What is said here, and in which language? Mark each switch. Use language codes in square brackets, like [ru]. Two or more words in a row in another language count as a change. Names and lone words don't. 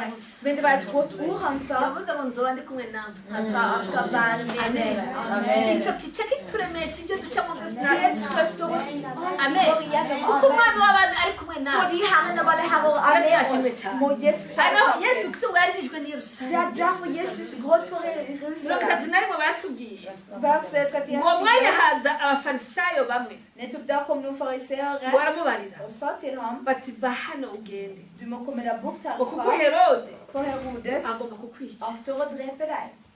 [no] Men det var et godt ord han sa. Han sa, jeg skal være med deg. Amen. Det trøster å si amen. Fordi Herren var det her og er med oss. Må Jesus være takket. [sv] Det är därför Jesus gråt för Jerusalem. Verset 31. Nettopp där kom några fariseere och sa till honom, du må komma där bort härifrån, för Herodes akter att dräpa dig.